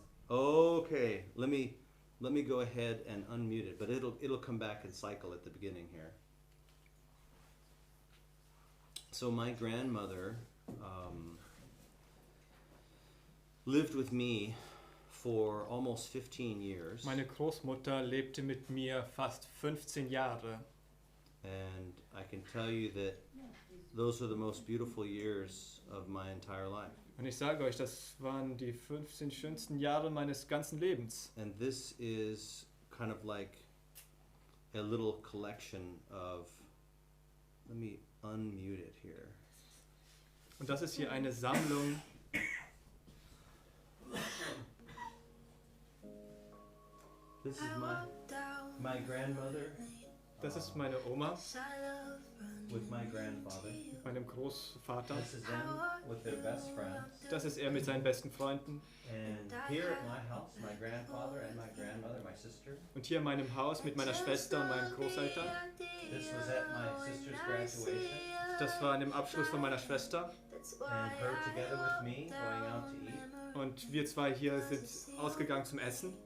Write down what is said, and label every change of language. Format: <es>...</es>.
<en>Okay, let me go ahead and unmute it, but it'll come back and cycle at the beginning here. So my grandmother lived with me for almost 15 years,</en> <de>Meine Großmutter lebte mit mir fast 15 Jahre.</de> <en>and I can tell you that those are the most beautiful years of my entire life.</en> <de>Und ich sage euch, das waren die 15 schönsten Jahre meines ganzen Lebens.</de> <en>And this is kind of like a little collection of, let me unmute it here.</en> <de>Und das ist hier eine Sammlung.</de> <en>This is my grandmother</en> <de>Das ist meine Oma</de> <en>with my grandfather.</en> <de>mit meinem Großvater.</de> <en>This is them with their best friends.</en> <de>Das ist er mit seinen besten Freunden.</de> <en>And here at my house, my grandfather and my grandmother, my sister.</en> <de>Und hier in meinem Haus mit meiner Schwester und meinen Großeltern.</de> <en>This was at my sister's graduation.</en> <de>Das war an dem Abschluss von meiner Schwester.</de> <en>And her together with me going out to eat.</en> <de>Und wir zwei hier sind ausgegangen zum Essen</de>